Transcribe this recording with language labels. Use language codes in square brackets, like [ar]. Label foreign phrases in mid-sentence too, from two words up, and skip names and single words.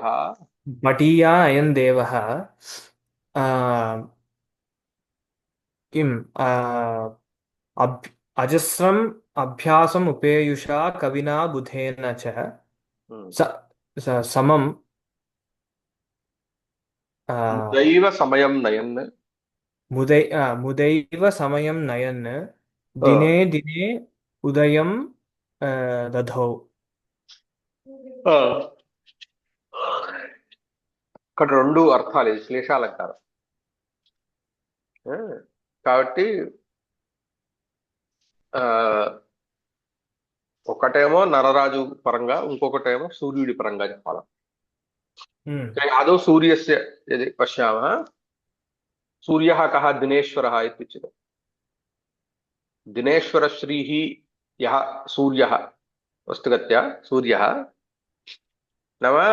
[sa] मटीया अयं देवः आ, किम् अजस्रम् अभ्यासम् उपेयुषा कविना बुधेन च हम्म, स, समम् मुदैव समयं नयन् मुदैव समयं नयन् अ, दिने दिने उदयं दधौ। అ. [te] ఇక్కడ రెండు అర్థాలు ఇది శ్లేషాలంటారు ఆ, కాబట్టి ఆ ఒకటేమో నరరాజు పరంగా ఇంకొకటేమో సూర్యుడి పరంగా చెప్పాలి हम्म [sa] आदौ सूर्यस्य यदि पश्यामः सूर्यः कः दिनेश्वरः इत्युच्यते दिनेश्वरश्रीः यः सूर्यः वस्तुगत्या सूर्यः नाम